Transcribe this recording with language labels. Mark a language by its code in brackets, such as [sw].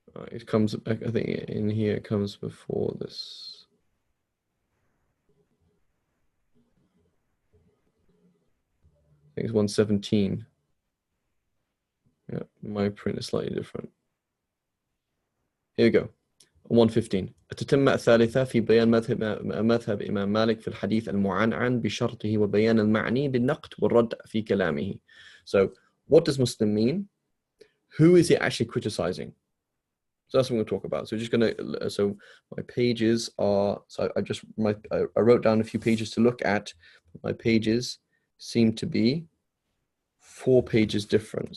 [en] It comes back, I think in here it comes before this. I think it's 117. Yeah, my print is slightly different. Here we go. [ar] 115 التتمة الثالثة في بيان مذهب إمام مالك في الحديث المعنعن بشرطه وبيان المعني بالنقد والرد في كلامه. [en] So what does Muslim mean? Who is he actually criticizing? So that's what we're going to talk about. So we're just going to, so my pages are, so I wrote down a few pages to look at. My pages seem to be 4 pages different.